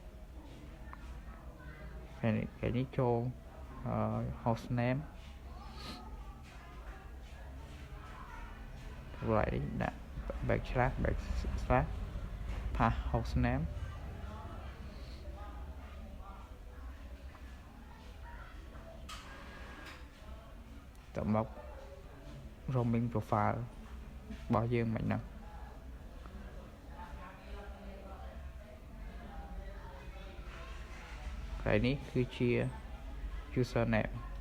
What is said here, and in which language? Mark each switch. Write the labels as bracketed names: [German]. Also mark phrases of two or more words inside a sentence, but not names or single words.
[Khmer] ពេលនេះចូល [English] host name [Khmer] កន្លែងនេះដាក់ [English] backslash pass host name [Khmer] ទៅមក [English] roaming profile [Khmer] របស់យើងមិនហ្នឹងកន្លែងនេះគឺជា username